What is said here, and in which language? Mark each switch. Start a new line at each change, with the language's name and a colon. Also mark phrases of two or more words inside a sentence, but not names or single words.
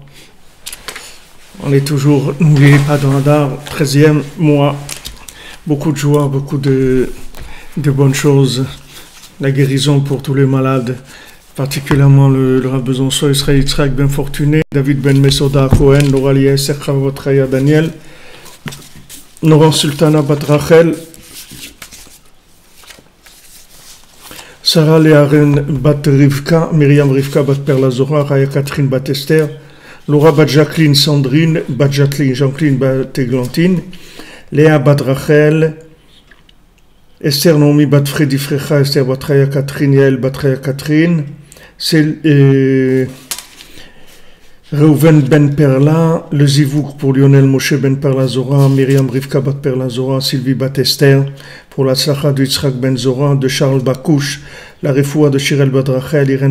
French: On est toujours, n'oubliez pas, dans Adar, 13e mois. Beaucoup de joie, beaucoup de bonnes choses. La guérison pour tous les malades, particulièrement le Rav Besançon, Israël Yitzhak Ben Fortuné, David Ben Mesoda Cohen, Laura Lies, Echavotraya Daniel, Noran Sultana Bat Rachel, Sarah Léaren Bat Rivka, Myriam Rivka Bat Perla Zora, Raya Catherine Bat Esther, Laura Bat Jacqueline Sandrine, Bat Jacqueline Jean-Claude Bat Églantine, Léa Bat Rachel, Esther Nomi Bat Freddy Frecha, Esther Bat Raya Catherine, Yael Bat Raya Catherine, Reuven Ben Perla, le Zivouk pour Lionel Moshe Ben Perla Zora, Myriam Rivka Bat Perla Zora, Sylvie Bat Esther, pour la Tzlacha de Yitzhak Ben Zora, de Charles Bakouche, la Refoua de Shirel Bat Rachel, Irène